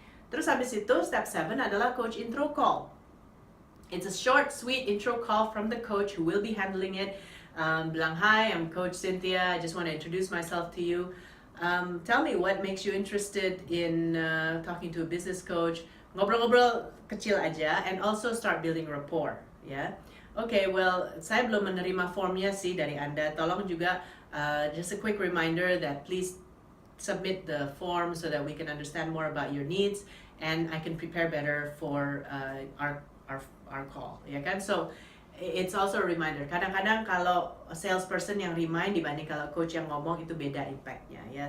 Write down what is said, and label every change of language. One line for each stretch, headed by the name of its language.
Indonesian: Terus habis itu, step 7 adalah coach intro call.
English: It's a short, sweet intro call from the coach who will be handling it. Bilang, hi, I'm Coach Cynthia, I just want to introduce myself to you. Tell me what makes you interested in talking to a business coach.
Indonesian: Ngobrol-ngobrol kecil aja,
English: and also start building rapport, ya.
Indonesian: Okay, well, saya belum menerima formnya sih dari Anda. Tolong juga
English: just a quick reminder that please submit the form so that we can understand more about your needs and I can prepare better for our call,
Indonesian: ya kan?
English: So it's also a reminder.
Indonesian: Kadang-kadang kalau salesperson yang remind dibanding kalau coach yang ngomong itu beda impactnya, ya.